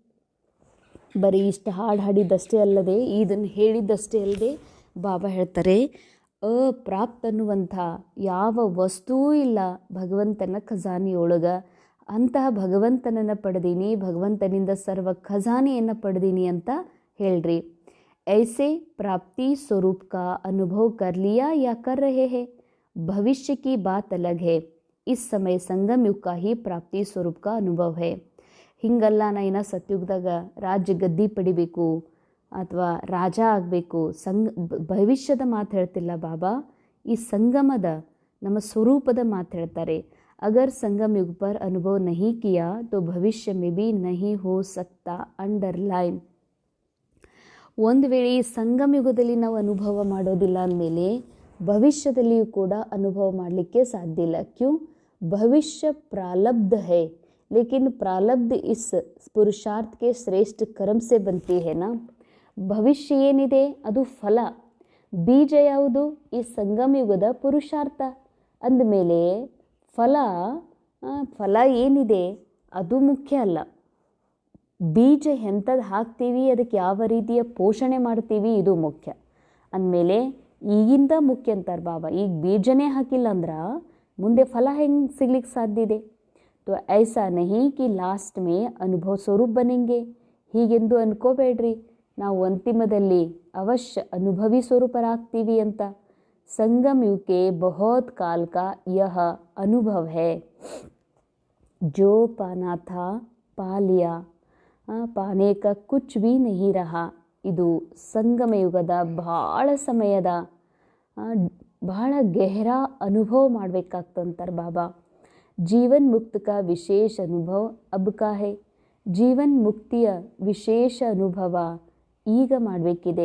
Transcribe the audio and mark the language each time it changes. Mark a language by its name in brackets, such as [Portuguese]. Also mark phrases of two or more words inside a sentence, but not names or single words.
[Kannada] ಬರೀ ಇಷ್ಟು ಹಾಡಿದ್ದಷ್ಟೇ ಅಲ್ಲದೆ, ಇದನ್ನು ಹೇಳಿದ್ದಷ್ಟೇ ಅಲ್ಲದೆ ಬಾಬಾ ಹೇಳ್ತಾರೆ, ಅಪ್ರಾಪ್ತ ಅನ್ನುವಂಥ ಯಾವ ವಸ್ತುವೂ ಇಲ್ಲ ಭಗವಂತನ ಖಜಾನೆಯೊಳಗೆ. ಅಂತಹ ಭಗವಂತನನ್ನು ಪಡೆದೀನಿ, ಭಗವಂತನಿಂದ ಸರ್ವ ಖಜಾನೆಯನ್ನು ಪಡೆದೀನಿ ಅಂತ ಹೇಳ್ರಿ. [Hindi] ऐसे प्राप्ति स्वरूप का अनुभव कर लिया या कर रहे हैं? भविष्य की बात अलग है. इस समय संगम युग का ही प्राप्ति स्वरूप का अनुभव है. [Kannada] ಹಿಂಗಲ್ಲ, ನಾ ಇನ್ನು ಸತ್ಯುಗದಾಗ ರಾಜ್ಯ ಗದ್ದಿ ಪಡಿಬೇಕು ಅಥವಾ ರಾಜ ಆಗಬೇಕು, ಭವಿಷ್ಯದ ಮಾತು ಹೇಳ್ತಿಲ್ಲ ಬಾಬಾ. ಈ ಸಂಗಮದ ನಮ್ಮ ಸ್ವರೂಪದ ಮಾತು ಹೇಳ್ತಾರೆ. [Hindi] अगर संगम युग पर अनुभव नहीं किया तो भविष्य में भी नहीं हो सकता. [Kannada] ಅಂಡರ್ಲೈನ್. ಒಂದು ವೇಳೆ ಈ ಸಂಗಮ ಯುಗದಲ್ಲಿ ನಾವು ಅನುಭವ ಮಾಡೋದಿಲ್ಲ ಅಂದಮೇಲೆ ಭವಿಷ್ಯದಲ್ಲಿಯೂ ಕೂಡ ಅನುಭವ ಮಾಡಲಿಕ್ಕೆ ಸಾಧ್ಯ ಇಲ್ಲ. [Hindi] क्यों? भविष्य प्रारब्ध है, लेकिन प्रारब्ध इस पुरुषार्थ के श्रेष्ठ कर्म से बनती है ना. [Kannada] ಭವಿಷ್ಯ ಏನಿದೆ ಅದು ಫಲ. ಬೀಜ ಯಾವುದು? ಈ ಸಂಗಮ ಯುಗದ ಪುರುಷಾರ್ಥ. ಅಂದಮೇಲೆ ಫಲ ಫಲ ಏನಿದೆ ಅದು ಮುಖ್ಯ ಅಲ್ಲ. ಬೀಜ ಎಂಥದ್ದು ಹಾಕ್ತೀವಿ, ಅದಕ್ಕೆ ಯಾವ ರೀತಿಯ ಪೋಷಣೆ ಮಾಡ್ತೀವಿ, ಇದು ಮುಖ್ಯ. ಅಂದಮೇಲೆ ಈಗಿಂದ ಮುಖ್ಯ ಅಂತಾರೆ ಬಾಬಾ. ಈಗ ಬೀಜನೇ ಹಾಕಿಲ್ಲ ಅಂದ್ರೆ ಮುಂದೆ ಫಲ ಹೆಂಗೆ ಸಿಗ್ಲಿಕ್ಕೆ ಸಾಧ್ಯ ಇದೆ? [Hindi] तो ऐसा नहीं कि लास्ट में अनुभव स्वरूप बनेंगे, [Kannada] ಹೀಗೆಂದು ಅನ್ಕೋಬೇಡ್ರಿ ನಾವು ಅಂತಿಮದಲ್ಲಿ ಅವಶ್ಯ ಅನುಭವಿ ಸ್ವರೂಪರಾಗ್ತೀವಿ ಅಂತ. [Hindi] संगम युग के बहुत काल का यह अनुभव है, जो पाना था पा लिया, पाने का कुछ भी नहीं रहा. [Kannada] ಇದು ಸಂಗಮ ಯುಗದ ಭಾಳ ಸಮಯದ ಭಾಳ ಗೆಹರ ಅನುಭವ ಮಾಡಬೇಕಾಗ್ತಂತಾರೆ ಬಾಬಾ. [Hindi] जीवन मुक्त का विशेष अनुभव अब का है. [Kannada] ಜೀವನ್ ಮುಕ್ತಿಯ ವಿಶೇಷ ಅನುಭವ ಈಗ ಮಾಡಬೇಕಿದೆ.